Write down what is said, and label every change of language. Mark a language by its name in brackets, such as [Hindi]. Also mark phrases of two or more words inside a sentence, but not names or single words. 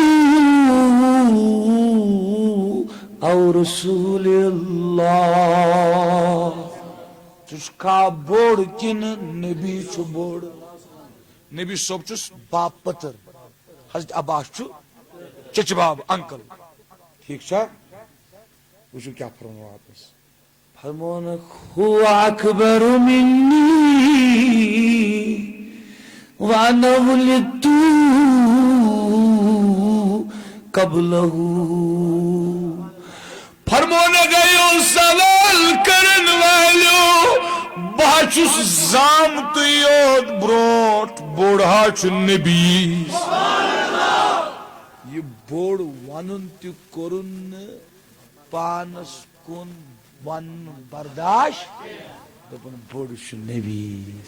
[Kashmiri] او رسول اللہ ژٕ چھُکھا بوٚڑ کِنہٕ نبی چھُ بوٚڑ نبی صٲب چھُس باپ پٔتٕر حضرت عباس چھُ چچہِ باب انکل ٹھیٖک چھا وٕچھِو کیٛاہ فرمو واپس فرمونکھ [Arabic] هو اکبر منی وانا ولدت قبله [Kashmiri] فرمونکھ گٔیو سوال کرن والیو بہٕ چھُس زامتٕے یوت برونٛٹھ بوٚڑ چھُ نبی یہِ بوٚڑ ونُن تہِ کوٚرُن نہٕ پانس کُن ونُن برداشت دوٚپُن بوٚڑ چھُ نبی